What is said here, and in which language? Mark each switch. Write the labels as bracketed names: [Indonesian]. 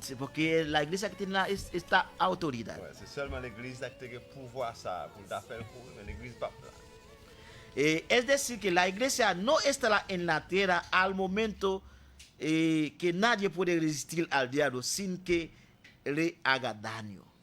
[French] C'est [Spanish] porque la iglesia que tiene la esta autoridad. [French] Ouais, c'est seulement l'église qui a le pouvoir ça pour la faire courir, mais l'église pas là. [Spanish] Es decir, que la iglesia no estará en la tierra al momento que nadie puede resistir al diablo sin que le haga daño.